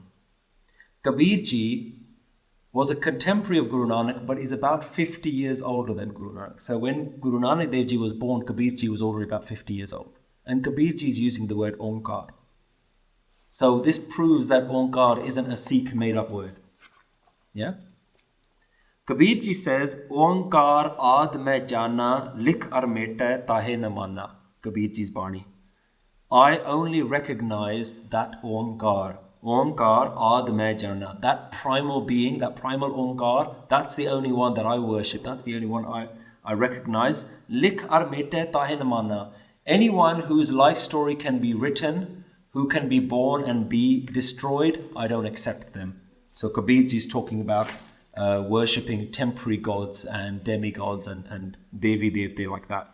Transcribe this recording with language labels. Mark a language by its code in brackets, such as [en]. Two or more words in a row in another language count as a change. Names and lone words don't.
[en] Kabir Ji was a contemporary of Guru Nanak, but is about 50 years older than Guru Nanak. So when Guru Nanak Dev Ji was born, Kabir Ji was already about 50 years old. And Kabir Ji is using the word Onkar. So this proves that Onkar isn't a Sikh made-up word. Yeah? Kabir Ji says, [hi] ओंकार आद में जाना, लिख अर मेटा ताहे ना माना. [en] Kabir Ji's Bani. I only recognize that Onkar. [hi] ओंकार आद में जाना. [en] That primal being, that primal Onkar, that's the only one that I worship. That's the only one I recognize. [hi] लिख अर मेटा ताहे ना माना. [en] Anyone whose life story can be written, who can be born and be destroyed, I don't accept them. So Kabir Ji is talking about worshipping temporary gods and demigods and [hi] देवी देवते [en] like that.